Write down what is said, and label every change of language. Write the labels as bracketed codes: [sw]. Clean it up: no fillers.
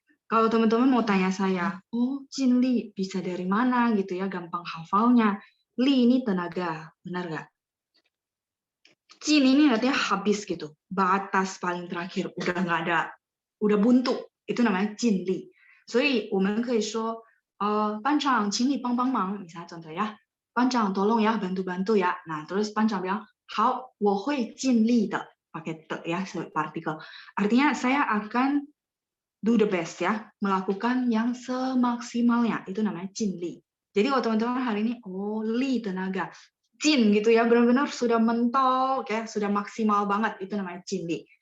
[id] Kalau teman-teman mau tanya saya, oh Jin Li bisa dari mana gitu ya, gampang hafalnya. Li ini tenaga, benar nggak? Jin ini artinya habis gitu, batas paling terakhir, udah nggak ada, udah buntu, itu namanya Jin Li. [zh] 所以我们可以说，班长，请你帮帮忙， [id] misalnya contoh ya, [zh] 班长 [id] tolong ya, bantu-bantu ya. Nah terus 班长 bilang, [zh] 好，我会尽力的, [id] pakai te ya, partikel. Artinya saya akan [en] do the best [id] ya, melakukan yang semaksimalnya, itu namanya Jin Li. Jadi kalau teman-teman hari ini, oh Li tenaga, Jin gitu ya, benar-benar sudah mentok ya, sudah maksimal banget, itu namanya Jin Li.